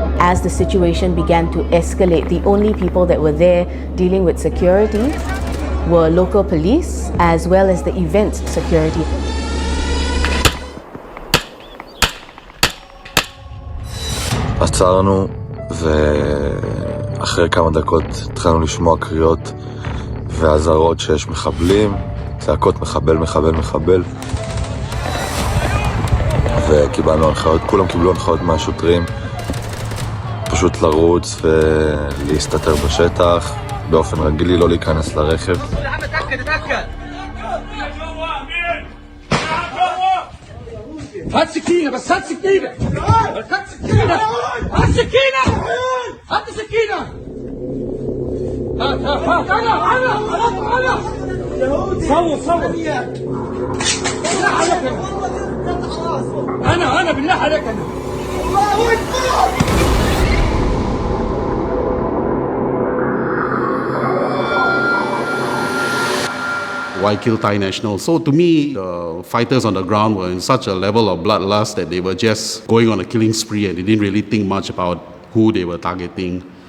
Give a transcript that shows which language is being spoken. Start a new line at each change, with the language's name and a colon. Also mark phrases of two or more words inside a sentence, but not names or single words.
English: as the situation began to escalate, the only people that were there dealing with security were local police as well as the event security.
Hebrew: עצרנו, ואחרי כמה דקות התחלנו לשמוע קריאות ואזהרות שיש מחבלים, צעקות מחבל, מחבל, מחבל. וקיבלנו הנחיות, כולם קיבלו הנחיות מהשוטרים, פשוט לרוץ ולהסתתר בשטח, באופן רגילי לא להיכנס לרכב.
Arabic: هات سكينة بس هات سكينة هات سكينة هات سكينة هات سكينة هات أنا صور بالله عليك أنا بالله عليك أنا الله أكبر.
English: Why kill Thai nationals? So to me, the fighters on the ground were in such a level of bloodlust that they were just going on a killing spree and they didn't really think much about who they were targeting.